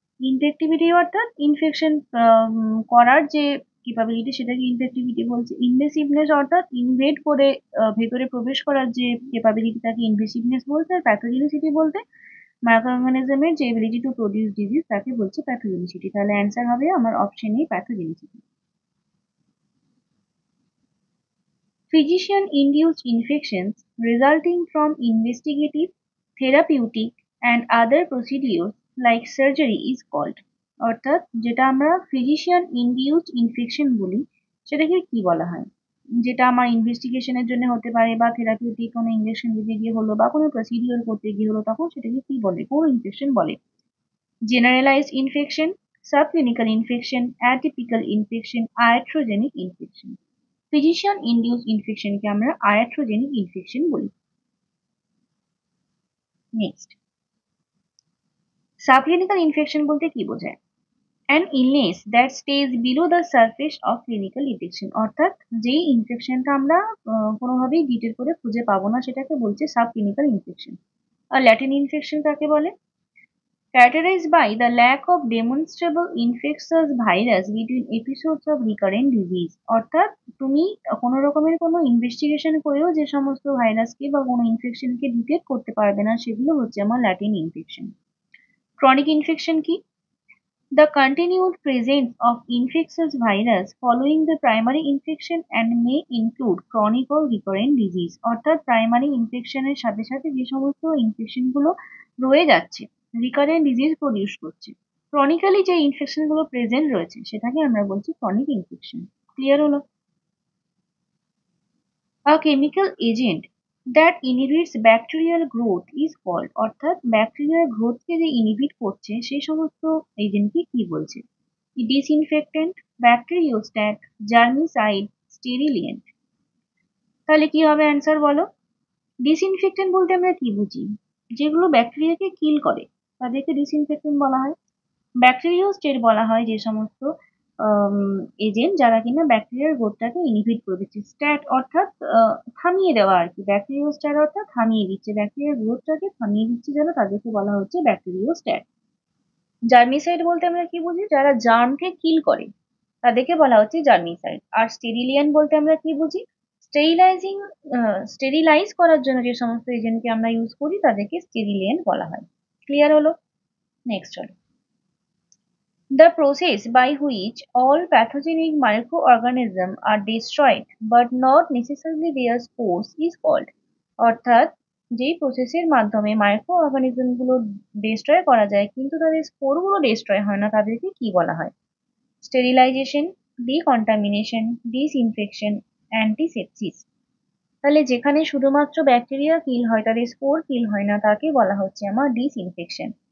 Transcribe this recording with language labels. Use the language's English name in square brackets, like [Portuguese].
[Bangla] Infectivity অর্থাৎ infection করার যে ক্যাপাবিলিটি, সেটাকে ইনফেক্টিভিটি বলছে। ইনভেসিভনেস অর্থাৎ ইনভেড করে ভেতরে প্রবেশ করার যে ক্যাপাবিলিটি, তাকে ইনভেসিভনেস বলতে। আর প্যাথোজেনিসিটি বলতে মাইক্রো অর্গানিজমের যে এবিলিটি টু প্রডিউস ডিজিজ, তাকে বলছে প্যাথোজেনিসিটি। তাহলে অ্যান্সার হবে আমার option A, pathogenicity. [English] Physician induced infections resulting from investigative, therapeutic, and other procedures like surgery is called। [Bangla] অর্থাৎ যেটা আমরা ফিজিশিয়ান ইনডিউসড ইনফেকশন বলি, সেটাকে কি বলা হয়? যেটা আমার ইনভেস্টিগেশনের জন্য হতে পারে বা থেরাপিউটিক কোনো ইঞ্জেকশন দিতে গিয়ে হলো বা কোনো প্রসিডিওর করতে গিয়ে হলো, তখন সেটাকে কি বলে, কোন ইনফেকশন বলে? Generalised infection, subclinical infection, atypical infection, আয়াট্রোজেনিক infection. Physician induce ইনফেকশনকে আমরা আয়াট্রোজেনিক ইনফেকশন বলি। নেক্সট, সাবক্লিনিক্যাল ইনফেকশন বলতে কি বোঝায়? [English] An illness that stage below the surface of clinical infection. [Bangla] অর্থাৎ যেই ইনফেকশনটা আমরা কোনোভাবেই ডিটেল করে খুঁজে পাবো না, সেটাকে বলছে সাবক্লিনিক্যাল ইনফেকশন। আর ল্যাটিন ইনফেকশন কাকে বলে? [English] Characterized by the lack of demonstrable infectious virus between episodes of recurrent disease। [Bangla] অর্থাৎ তুমি কোনো রকমের কোনো ইনভেস্টিগেশন করেও যে সমস্ত ভাইরাসকে বা কোনো ইনফেকশনকে ডিটেক্ট করতে পারবে না, সেগুলো হচ্ছে আমার ল্যাটিন ইনফেকশন। ক্রনিক ইনফেকশন কি? [English] The continued presence of infectious virus following the primary infection and may include chronic or recurrent disease। [Bangla] অর্থাৎ প্রাইমারি ইনফেকশনের সাথে সাথে যে সমস্ত ইনফেকশন গুলো রয়ে যাচ্ছে, রিকারেন্ট ডিজিজ প্রডিউস করছে, ক্রনিক্যালি যে ইনফেকশন গুলো প্রেজেন্ট রয়েছে, সেটাকে আমরা বলছি ক্রনিক ইনফেকশন। ক্লিয়ার হলো? [English] A chemical agent that inhibits bacterial growth is called। [Bangla] অর্থাৎ ব্যাকটেরিয়ার গ্রোথকে যে ইনহিবিট করছে সেই সমস্ত এজেন্টকে কি বলছে? ডিসইনফেক্টেন্ট, ব্যাকটেরিওস্ট্যাট, জার্মিসাইড, স্টেরিলিয়েন্ট। তাহলে কি হবে অ্যান্সার বলো? ডিসইনফেক্টেন্ট বলতে আমরা কি বুঝি? যেগুলো ব্যাকটেরিয়াকে কিল করে তাদেরকে ডিসইনফেক্টেন্ট বলা হয়। ব্যাকটেরিওস্টেট বলা হয় যে সমস্ত এজেন্ট যারা কিনা ব্যাকটেরিয়ার গ্রোথটাকে ইনহিবিট করে দিচ্ছে। স্ট্যাট অর্থাৎ থামিয়ে দেওয়া আর কি। ব্যাকটেরিওস্ট্যাট অর্থাৎ থামিয়ে দিচ্ছে, ব্যাকটেরিয়ার গ্রোথটাকে থামিয়ে দিচ্ছে যারা, তাদেরকে বলা হচ্ছে ব্যাকটেরিওস্ট্যাট। জার্মিসাইড বলতে আমরা কি বুঝি? যারা জার্মকে কিল করে তাদেরকে বলা হচ্ছে জার্মিসাইড। আর স্টেরিলিয়ান বলতে আমরা কি বুঝি? স্টেরিলাইজিং, স্টেরিলাইজ করার জন্য যে সমস্ত এজেন্টকে আমরা ইউজ করি তাদেরকে স্টেরিলিয়ান বলা হয়। ক্লিয়ার হলো? নেক্সট চলো। [English] The process by which all pathogenic microorganisms are destroyed but not necessarily their spores is called। অর্থাৎ [Bangla] যেই প্রসেসের মাধ্যমে মাইক্রো অর্গানিজমগুলো ডিস্ট্রয় করা যায় কিন্তু তাদের স্পোরগুলো ডিস্ট্রয় হয় না, তাদেরকে কি বলা হয়? Sterilisation, decontamination, disinfection, অ্যান্টিসেপসিস। তাহলে যেখানে শুধুমাত্র ব্যাকটেরিয়া কিল হয়, তাদের স্পোর কিল হয় না, তাকে বলা হচ্ছে আমার ডিসইনফেকশন।